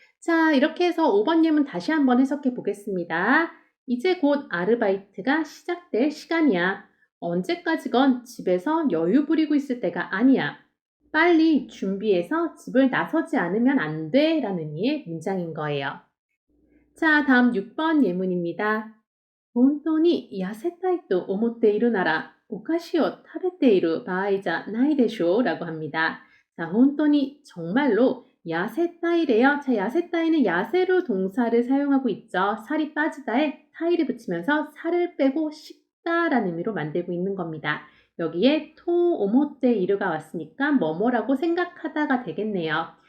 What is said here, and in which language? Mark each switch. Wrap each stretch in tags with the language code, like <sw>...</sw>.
<ko>자, 이렇게 해서 5번 예문 다시 한번 해석해 보겠습니다. 이제 곧 아르바이트가 시작될 시간이야. 언제까지건 집에서 여유 부리고 있을 때가 아니야. 빨리 준비해서 집을 나서지 않으면 안 돼 라는 의미의 문장인 거예요. 자, 다음 6번 예문입니다.</ko> <ja>本当に痩せたいと思っているならお菓子を食べている場合じゃないでしょう</ja> <ko>라고 합니다. 자, 本当に 정말로 야세따이래요. 자, 야세따이는 야세로 동사를 사용하고 있죠. 살이 빠지다에 타이를 붙이면서 살을 빼고 싶다라는 의미로 만들고 있는 겁니다. 여기에 토 오모테이르가 왔으니까 뭐뭐라고 생각하다가 되겠네요.</ko>